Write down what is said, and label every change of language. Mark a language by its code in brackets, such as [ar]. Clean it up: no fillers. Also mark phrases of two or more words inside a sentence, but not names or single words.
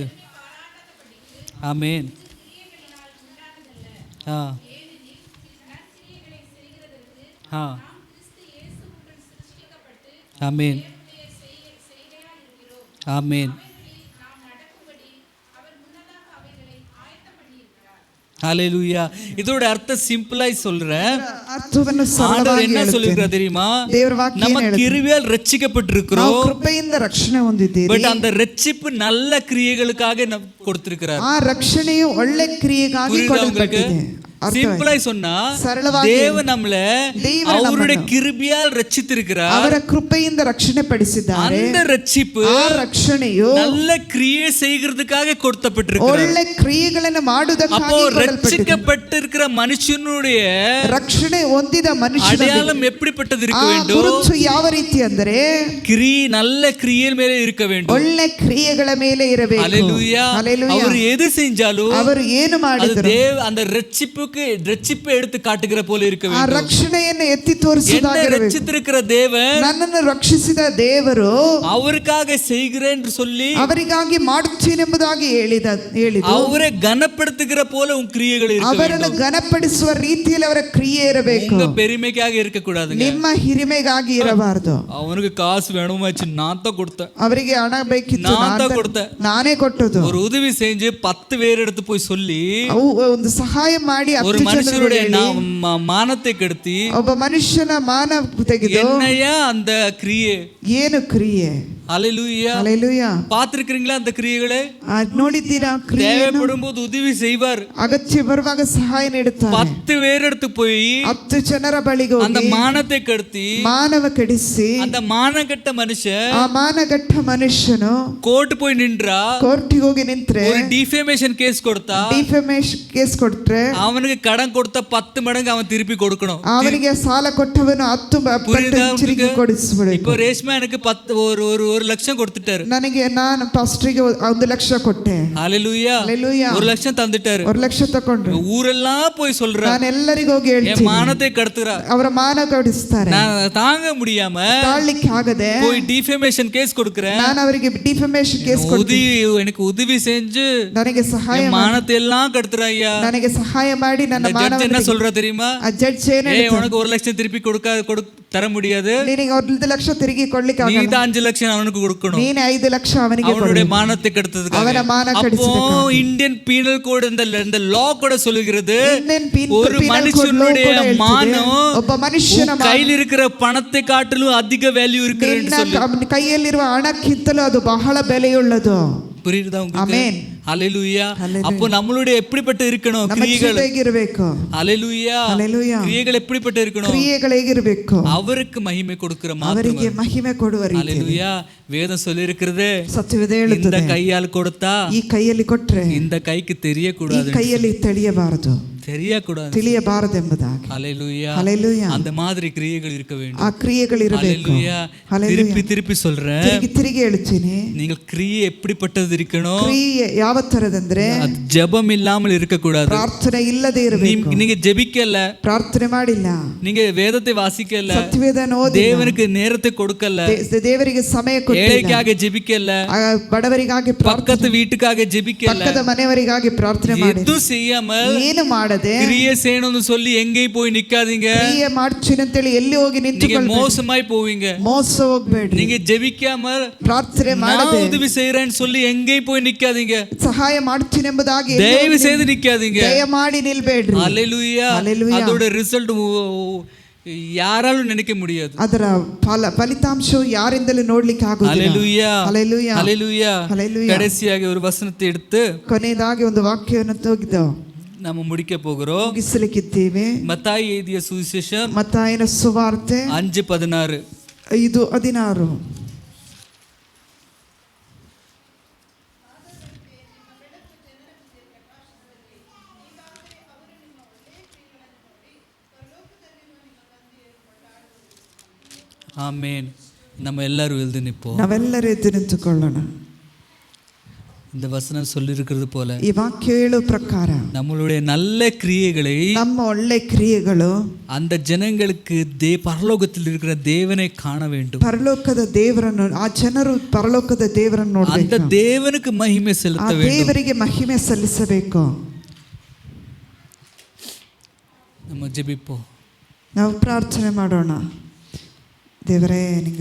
[ta] ஆமென். ஆமென். ஆமென். ஹalleluya. இதோட அர்த்தம் சிம்பிளாய் சொல்றேன். [kn] ಅರ್ಥವನ್ನು [ta] ஆண்டவர் [kn] ಸರಳವಾಗಿ [ta] என்ன சொல்லிருக்கார் தெரியுமா? [kn] ದೇವರ ವಾಕ್ಯ [ta] நம்ம கிருபையால் ரட்சிக்கப்பட்டிருக்கிறோம். [kn] ನಾವು ಕೃಪೆಯಿಂದ ರಕ್ಷಣೆ ಹೊಂದಿದ್ದೀರಿ. [ta] பட் அந்த ரட்சிப்பு நல்ல கிரியைகளுக்காக கொடுத்திருக்கிறார். [kn] ಆ ರಕ್ಷಣೆಯು ಒಳ್ಳೆ ಕ್ರಿಯೆಗಾಗಿ ಕೊಡಲ್ಪಟ್ಟಿದೆ. [ta] சிம்பிளாய் சொன்னா தேவன் நம்மள அவருடைய கிருபையால் ரட்சித்திருக்கிறார். [kn] ಅವರ ಕೃಪೆಯಿಂದ ರಕ್ಷಣೆ ಪಡಿಸಿದ್ದಾರೆ. [ta] அந்த ரட்சிப்பு [kn] ಆ ರಕ್ಷಣೆಯು [ta] நல்ல கிரியை செய்கிறதுக்காக கொடுக்கப்பட்டிருக்கிறது. [kn] ಒಳ್ಳೆ ಕ್ರಿಯೆಗಳನ್ನು ಮಾಡುವುದಕ್ಕಾಗಿ ಕೊಡಲ್ಪಟ್ಟಿದೆ. [ta] ரட்சிக்கப்பட்டிருக்கிற மனுஷனுடைய [kn] ರಕ್ಷಣೆ ಹೊಂದಿದ ಮನುಷ್ಯನ [ta] அடையாளம் எப்படிப்பட்டது இருக்க வேண்டும்? [kn] ಗುರುತು ಯಾವ ರೀತಿ ಅಂದರೆ [ta] நல்ல கிரியை மேலே இருக்க வேண்டும். [kn] ಒಳ್ಳೆ ಕ್ರಿಯೆಗಳ ಮೇಲೆ ಇರಬೇಕು. [ta] ஹalleluya. அவர் எது செஞ்சாலும் [kn] ಅವರು ಏನು ಮಾಡಿದರು [ta] அந்த ரட்சிப்பை எடுத்து காட்டுகிற போல இருக்க வேண்டும். [kn] ಆ ರಕ್ಷಣೆಯನ್ನು ಎತ್ತಿ ತೋರಿಸುವುದಾಗಿರಬೇಕು. [ta] ரட்சித்திருக்கிற தேவன் [kn] ನನ್ನನ್ನು ರಕ್ಷಿಸಿದ ದೇವರು [ta] அவருக்காக செய்கிறேன் என்று சொல்லி [kn] ಅವರಿಗಾಗಿ ಮಾಡುತ್ತೇನೆ ಎಂಬುದಾಗಿ ಹೇಳಿದರು. [ta] அவரை கனப்படுத்துகிற போல உன் கிரியைகள் இருக்க வேண்டும். [kn] ಅವರನ್ನು ಘನಪಡಿಸುವ ರೀತಿಯಲ್ಲಿ ಅವರ ಕ್ರಿಯೆ ಇರಬೇಕು. [ta] உங்க பெருமைக்காக இருக்க கூடாதுங்க. [kn] ನಿಮ್ಮ ಹಿರಿಮೆಗಾಗಿ ಇರಬಾರದು. [ta] அவனுக்கு காசு வேணுமாச்சு நான் தான் கொடுத்தேன், [kn] ಅವರಿಗೆ ಹಣ ಬೇಕಿತ್ತು ನಾನೇ ಕೊಟ್ಟದು. [ta] ஒரு உதவி செஞ்சு 10 பேர் எடுத்து போய் சொல்லி [kn] ಒಂದು ಸಹಾಯ ಮಾಡಿ [ta] ஒரு மனுஷனுடைய மானத்தை கெடுத்தி [kn] ಒಬ್ಬ ಮನುಷ್ಯನ ಮಾನ ತೆಗೆದು [ta] என்னையா அந்த கிரியை [kn] ಏನು ಕ್ರಿಯೆ? [ta] ஹalleluya. ஹalleluya. பாத்திருக்கீங்களா அந்த கிரியைகளை? [kn] ನೋಡಿದ್ದೀರಾ? [ta] தேவைப்படும் போது உதவி செய்வார். [kn] ಅಗತ್ಯ ಬರುವಾಗ ಸಹಾಯ ನೀಡುತ್ತಾರೆ. [ta] 10 பேர் எடுத்து போய் [kn] 10 ಜನರ ಬಳಿಗೆ ಹೋಗಿ [ta] அந்த மானத்தை கெடுத்தி [kn] ಮಾನವ ಕೆಡಿಸಿ [ta] அந்த மானகட்ட மனுஷன் [kn] ಆ ಮಾನಗಟ್ಟ ಮನುಷ್ಯನು [ta] கோர்ட் போய் நின்றா [kn] ಕೋರ್ಟಿಗೆ ಹೋಗಿ ನಿಂತ್ರೆ [ta] ஒரு [en] defamation case [ta] கொடுத்தா [en] defamation case [kn] ಕೊಟ್ರೆ [ta] அவனுக்கு கடன் கொடுத்த 10 மடங்கு அவன் திருப்பி கொடுக்கணும். [kn] ಅವನಿಗೆ ಸಾಲ ಕೊಟ್ಟವನು 10 ಪಟ್ಟು ತಿರುಗಿ ಕೊಡಿಸಬೇಕು. [ta] இப்போ ரேஷ்மா எனக்கு 10 ஒரு லட்சம் கொடுத்துட்டாரு. [kn] ನಾನು ಪಾಸ್ಟರ್ಗೆ 1 ಲಕ್ಷ ಕೊಟ್ಟೆ. [ta] ஹalleluya. ஹalleluya. 1 லட்சம் தந்துட்டாரு. [kn] 1 ಲಕ್ಷ ತಕೊಂಡ್ರು. [ta] ஊரெல்லாம் போய் சொல்றா, [kn] ನಾನು ಎಲ್ಲರಿಗೂ ಹೋಗಿ ಹೇಳ್ತೀನಿ, [ta] என் மானத்தை கெடுத்துறா, [kn] ಅವರ ಮಾನ ಕೆಡಿಸ್ತಾರೆ. [ta] நான் தாங்க முடியாம [kn] ತಾಳ್ಲಿಕ್ಕೆ ಆಗದೆ [ta] போய் [en] defamation case [ta] கொடுக்கிறேன். [kn] ನಾನು ಅವರಿಗೆ [en] defamation case [kn] ಕೊಡ್ತೀನಿ. [ta] எனக்கு உதவி செஞ்சு [kn] ನನಗೆ ಸಹಾಯ [ta] மானத்தை எல்லாம் கெடுத்துறா ஐயா. [kn] ನನಗೆ ಸಹಾಯ ಮಾಡಿ ನನ್ನ [ta] ஜட்ஜ் என்ன சொல்றா தெரியுமா? [kn] ಆ ಜಡ್ಜ್ ಏನು [ta] ஏய் உனக்கு 1 லட்சம் திருப்பி தர முடியாது, [kn] ನಿನಗೆ 1 ಲಕ್ಷ ತಿರುಗಿ ಕೊಡ್ಲಿಕ್ಕೆ ಆಗಲ್ಲ, [ta] நீ 5 லட்சம் அவனுக்கு கொடுக்கணும், [kn] ನೀನೇ 5 ಲಕ್ಷ ಅವನಿಗೆ ಕೊಡು. [ta] அவனுடைய மானத்தை கெடுத்ததுக்காக. [kn] ಅವನ ಮಾನ ಕೆಡಿಸಿದಕ್ಕೆ [ta] அப்போ இந்தியன் பீனல் கோட் இந்த லா கூட சொல்லுகிறது, ஒரு மனுஷனுடைய மானம் [kn] ಒಬ್ಬ ಮನುಷ್ಯನ [ta] கையில் இருக்கிற பணத்தை காட்டிலும் அதிக வேல்யூ இருக்கிறது. [kn] ಕೈಯಲ್ಲಿರುವ ಹಣಕ್ಕಿಂತಲೂ ಅದು ಬಹಳ ಬೆಲೆಯುಳ್ಳದು. [ta] புரியுதா உங்களுக்கு? ஆமென். ஹalleluya. அப்போ நம்மளுடைய எப்படிப்பட்ட இருக்கணும் கிரியைகள்? [kn] ಹೇಗಿರಬೇಕು? [ta] ஹalleluya. ஹalleluya. கிரியைகள் எப்படிப்பட்ட இருக்கணும்? [kn] ಕ್ರಿಯೆಗಳು ಹೇಗಿರಬೇಕು? [ta] அவருக்கு மகிமை கொடுக்கிற மாதிரி, [kn] ಅವರಿಗೆ ಮಹಿಮೆ ಕೊಡುವ ರೀತಿ. [ta] ஹalleluya. வேதம் சொல்லி இருக்கிறது, [kn] ಸತ್ಯವೇದ ಹೇಳುತ್ತದೆ, [ta] இந்த கையால் கொடுத்தா [kn] ಈ ಕೈಯಲ್ಲಿ ಕೊಟ್ರೆ [ta] இந்த கைக்கு தெரியக்கூடாது, [kn] ಈ ಕೈಯಲ್ಲಿ ತಿಳಿಯಬಾರದು, [ta] தெரியக்கூடாது. ஹalleluya. ஹalleluya. அந்த மாதிரி கிரியைகள் இருக்க வேண்டும். [kn] ಆ ಕ್ರಿಯೆಗಳು ಇರಬೇಕು. [ta] திருப்பி திருப்பி சொல்றேன், [kn] ತಿರುಗಿ ಹೇಳ್ತೀನಿ, [ta] நீங்கள் கிரியை எப்படிப்பட்டது இருக்கணும்? [kn] ಕ್ರಿಯೆ ಯಾವ ತರದಂದ್ರೆ [ta] ஜெபம் இல்லாமல் இருக்க கூடாது. [kn] ಪ್ರಾರ್ಥನೆ ಇಲ್ಲದೆ ಇರಬೇಕು. [ta] நீங்க ஜெபிக்கல, [kn] ಪ್ರಾರ್ಥನೆ ಮಾಡಿಲ್ಲ, [ta] நீங்க வேதத்தை வாசிக்கல, [kn] ಸತ್ಯವೇದನ ಓದಿಲ್ಲ, [ta] தேவனுக்கு நேரத்தை கொடுக்கல, [kn] ದೇವರಿಗೆ ಸಮಯ ಕೊಟ್ಟಿಲ್ಲ, [ta] ஏழைக்காக ஜெபிக்கல, [kn] ಬಡವರಿಗಾಗಿ [ta] பக்கத்து வீட்டுக்காக ஜெபிக்கல, [kn] ಪಕ್ಕದ ಮನೆಯವರಿಗಾಗಿ ಪ್ರಾರ್ಥನೆ ಮಾಡಿ, [ta] எதுவும் செய்யாமல் [kn] ಏನು ಮಾಡದೆ [ta] கிரியை செய்யணும்னு சொல்லி எங்கேயும் போய் நிக்காதீங்க. [kn] ಕ್ರಿಯೆ ಮಾಡ್ತೀನಿ ಅಂತ ಹೇಳಿ ಎಲ್ಲಿ ಹೋಗಿ ನಿಂತುಕೊಳ್ಳಿ, [ta] மோசமாய் போவீங்க. [kn] ಮೋಸ ಹೋಗ್ಬೇಡ್ರಿ. [ta] நீங்க ஜெபிக்காம [kn] ಪ್ರಾರ್ಥನೆ ಮಾಡದೆ [ta] உதவி செய்யறேன்னு சொல்லி எங்கேயும் போய் நிக்காதீங்க. [kn] ಸಹಾಯ ಮಾಡ್ತೀನಿ ಎಂಬುದಾಗಿ [ta] தயவு செய்து நிக்காதீங்க. [kn] ದಯಮಾಡಿ ನಿಲ್ಬೇಡ್ರಿ. [ta] ஹalleluya. அதோட ரிசல்ட் யாராலும் நினைக்க முடியாது. [kn] ಅದರ ಫಲಿತಾಂಶವು ಯಾರಿಂದಲೂ ನೋಡ್ಲಿಕ್ಕೆ ಆಗುವುದಿಲ್ಲ. [ta] ஹalleluya [kn] ಹಲ್ಲೆಲೂಯಾ [ta] ஹalleluya. [kn] ಹಲ್ಲೆಲೂಯಾ. [ta] கடைசியாக ஒரு வசனத்தை எடுத்து [kn] ಕೊನೆಯದಾಗಿ ಒಂದು ವಾಕ್ಯವನ್ನು ತೆಗೆದು [ta] நம்ம முடிக்க போகிறோம். [kn] ಮುಗಿಸಲಿಕ್ಕಿದ್ದೇವೆ. [ta] மத்தாಯಿ எழுதிய சுவிசேஷம் [kn] ಮತ್ತಾಯನ ಸುವಾರ್ತೆ 5:16. 5:16. [ta] ஆமென். நம்ம எல்லாரும் எழுந்து நிற்போம். [kn] ನಾವೆಲ್ಲರೂ ಎದ್ದು ನಿಂತುಕೊಳ್ಳೋಣ. [ta] இந்த வசனம் சொல்லியிருக்கிறது போல [kn] ಈ ವಾಕ್ಯ ಹೇಳುವ ಪ್ರಕಾರ [ta] நம்மளுடைய நல்ல கிரியைகளை [kn] ನಮ್ಮ ಒಳ್ಳೆ ಕ್ರಿಯೆಗಳು [ta] அந்த ஜனங்களுக்கு பரலோகத்தில் இருக்கிற தேவனை காண வேண்டும். [kn] ಪರಲೋಕದ ದೇವರನ್ನು, ಆ ಜನರು ಪರಲೋಕದ ದೇವರನ್ನು ನೋಡಬೇಕು. [ta] அந்த தேவனுக்கு மகிமை செலுத்த வேண்டும். [kn] ದೇವರಿಗೆ ಮಹಿಮೆ ಸಲ್ಲಿಸಬೇಕು. [ta] நம்ம ஜெபிப்போம். [kn] ನಾವು ಪ್ರಾರ್ಥನೆ ಮಾಡೋಣ. ದೇವರೇ, ನಿಮಗೆ